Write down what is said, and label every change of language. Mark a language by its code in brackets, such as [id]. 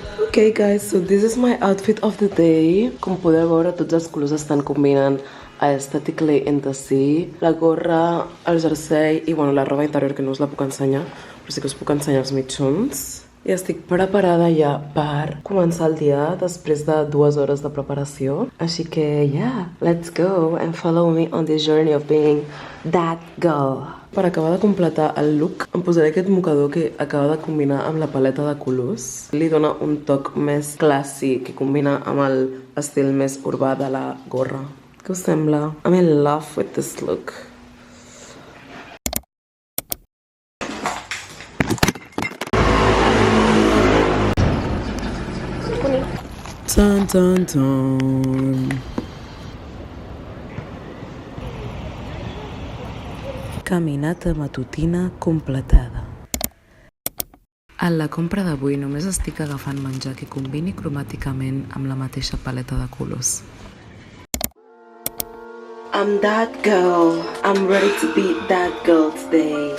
[en] Okay guys, so this is my outfit of the day. [ca] Com podeu veure, tots els colors estan combinant aesthetically entre si. La gorra, el jersei i bueno, la roba interior que no us la puc ensenyar, però sí que us puc ensenyar els mitjons. I estic preparada ja per començar el dia després de 2 hores de preparació. Així que [en] yeah, let's go and follow me on this journey of being that girl. [ca] Per acabar de completar el look, em posaré aquest mocador que acaba de combinar amb la paleta de colors. Li dona un toc més clàssic que combina amb l'estil més urbà de la gorra. Què us sembla? [en] I'm in love with this look. Tan, tan, tan. [es] Caminata matutina completada. [ca] En la compra d'avui només estic agafant menjar que combini cromàticament amb la mateixa paleta de colors. [en] I'm that girl. I'm ready to be that girl today.